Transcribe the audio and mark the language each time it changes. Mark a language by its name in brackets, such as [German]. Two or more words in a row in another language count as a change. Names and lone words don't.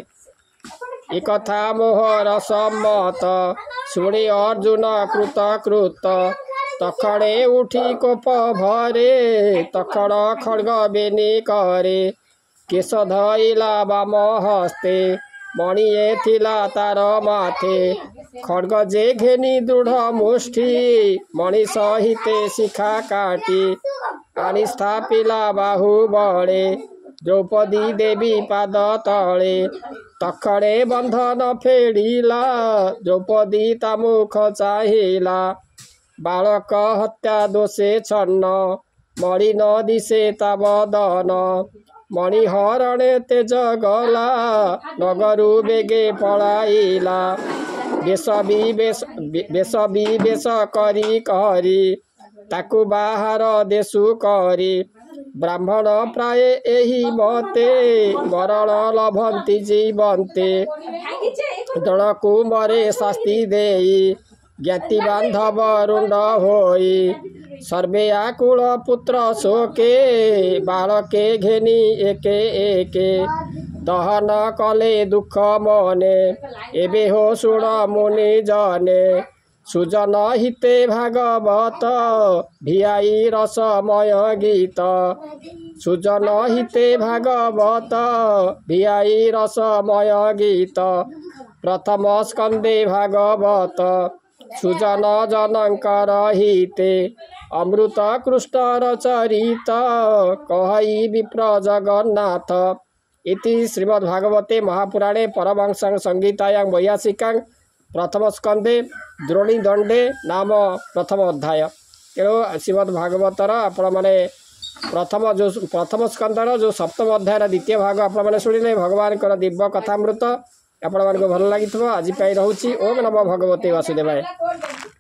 [Odia] ଏକଥା ମୋହର ସମ୍ମତ ଶୁଣେ ଅର୍ଜୁନ କୃତ ତଖଣେ ଉଠି କୋପ ଭରେ ତଖଣ ଖଡ୍ଗ ବେନି କରେ କେଶ ଧଇଲା ବାମ ହସ୍ତେ ମଣିଏ ଥିଲା ତାର ମାଥେ ଖଡ୍ଗ ଯେ ଘେନି ଦୃଢ଼ ମୁଷ୍ଟି ମଣି ସହିତେ ଶିଖା କାଟି ଆଣି ସ୍ଥାପିଲା ବାହୁ ବଡ଼େ ଦ୍ରୌପଦୀ ଦେବୀ ପାଦ ତଳେ ତଖଣେ ବନ୍ଧନ ଫେଡ଼ିଲା ଦ୍ରୌପଦୀ ତା ମୁଖ ଚାହିଲା ବାଳକ ହତ୍ୟା ଦୋଷେ ଛନ୍ନ ମଣି ନ ଦିଶେ ତା ବଦନ ମଣି ହରଣେ ତେଜ ଗଲା ନଗରୁ ବେଗେ ପଳାଇଲା ବେଶ ବିବେଶ କରି କରି ତାକୁ ବାହର ଦେଶୁ କରି ବ୍ରାହ୍ମଣ ପ୍ରାୟ ଏହି ମତେ ମରଣ ଲଭନ୍ତି ଜୀବନ୍ତେ ଜଣକୁ ମରେ ଶାସ୍ତି ଦେଇ ଜ୍ଞାତି ବାନ୍ଧବ ରୁଣ୍ଡ ହୋଇ ସର୍ବେ ଆକୁଳ ପୁତ୍ର ଶୋକେ ବାଳକେ ଘେନି ଏକେ ଏକେ ଦହନ କଲେ ଦୁଖ ମନେ ଏବେ ହୋ ସୁଣ ମୁନି ଜନେ ସୁଜନ ହିତେ ଭାଗବତ ଭିଆଇ ରସମୟ ଗୀତ ସୁଜନ ହିତେ ଭାଗବତ ଭିଆଇ ରସମୟ ଗୀତ ପ୍ରଥମ ସ୍କନ୍ଦେ ଭାଗବତ ସୁଜନ ଜନକର ହିତେ ଅମୃତ କୃଷ୍ଣ ଚରିତ କହଇ ବିପ୍ର ଜଗନ୍ନାଥ [Sanskrit] इति श्रीमद्भागवते महापुराणे परमहंस संहितायां 82 प्रथम स्कंदे द्रोणी दंडे नाम प्रथम अध्याय। [Odia] ତେଣୁ ଶ୍ରୀମଦ୍ଭାଗବତର ଆପଣ ମାନେ ପ୍ରଥମ ସ୍କନ୍ଦର ଯୋ ସପ୍ତମ ଅଧ୍ୟାୟ ଦ୍ୱିତୀୟ ଭାଗ ଆପଣ ମାନେ ଶୁଣିଲେ ଭଗବାନ ଦିବ୍ୟ କଥାମୃତ ଆପଣ ମାନକ ଭଲ ଲଗି ଆଜ ରୋଚେ। [Sanskrit] ओम नमो भगवते वासुदेवाय।